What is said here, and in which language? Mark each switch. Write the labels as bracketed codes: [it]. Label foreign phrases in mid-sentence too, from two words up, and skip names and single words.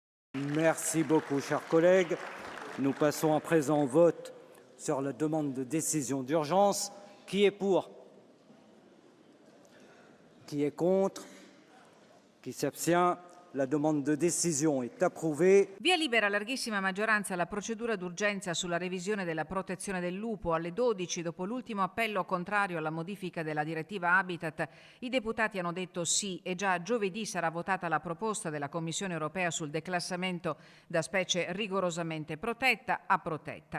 [fr] Merci beaucoup, chers collègues. Nous passons à présent au vote sur la demande de décision d'urgence. Qui est pour? Qui est contre? [it] Chi si abstient? [fr] La demande de décision est approuvée. [it] Via libera a larghissima maggioranza la procedura d'urgenza sulla revisione della protezione del lupo. Alle 12, dopo l'ultimo appello contrario alla modifica della direttiva Habitat, i deputati hanno detto sì e già giovedì sarà votata la proposta della Commissione europea sul declassamento da specie rigorosamente protetta a protetta.